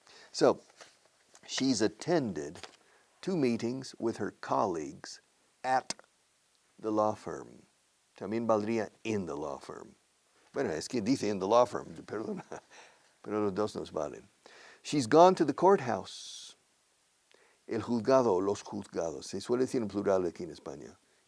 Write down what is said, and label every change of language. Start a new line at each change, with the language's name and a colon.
English: So, she's attended 2 meetings with her colleagues at the law firm.
Spanish: También valdría
English: in the law firm.
Spanish: Bueno, es que dice in the law firm, perdona, pero los dos nos valen.
English: She's gone to the courthouse.
Spanish: El juzgado, los juzgados. Se suele decir en plural aquí en España.